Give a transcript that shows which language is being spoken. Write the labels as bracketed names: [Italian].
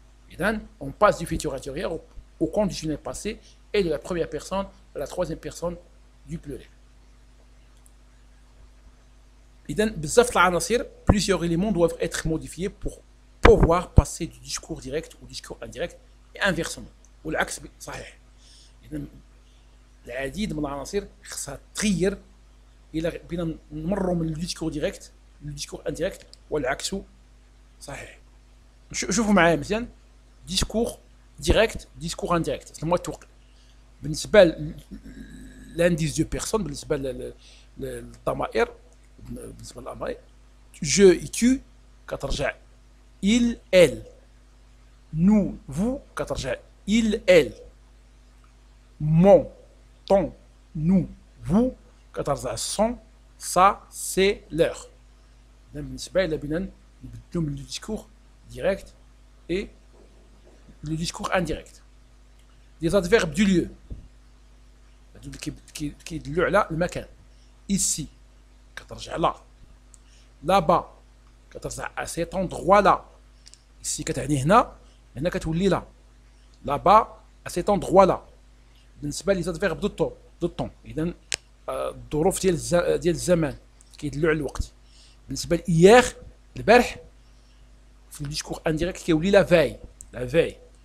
[Arabic] إذن [French] on passe du futur intérieur au conditionnel passé et de la première personne à la troisième personne du pluriel. [Arabic] إذن بزاف العناصر [French] plusieurs éléments doivent être modifiés pour pouvoir passer du discours direct au discours indirect et inversement [Arabic] والعكس صحيح. إذن العديد من العناصر خصها تغير الى بينا نمروا من الديسكور ديريكت للديسكور انديريكت والعكس صحيح. شوفوا معايا مزيان ديسكور ديريكت ديسكور انديريكت لما توقع بالنسبه لانديس دو بيرسون بالنسبه للضمائر بالنسبه للضمائر جو اي تو كترجع [French] il elle nous vous [Arabic] كترجع [French] il elle mon ton, nous, vous, [Arabic] كترجع [French] son, ça, c'est leur. [Arabic] بالنسبة إلى بنا نبدلو من [French] le discours direct et le discours indirect. Des adverbes du lieu [Arabic] كيدلو على المكان. [French] Ici [Arabic] كترجع [French] là. Là-bas كترجع à cet endroit là. Ici [Arabic] كتعني هنا هنا كتولي là. [French] Là-bas à cet endroit là. [Arabic] بالنسبه لي زادفيرب دو طون اذا الظروف ديال الزمان كيدلوا على الوقت. بالنسبه لايير البارح في الديسكور انديريكت كيولي لا فاي.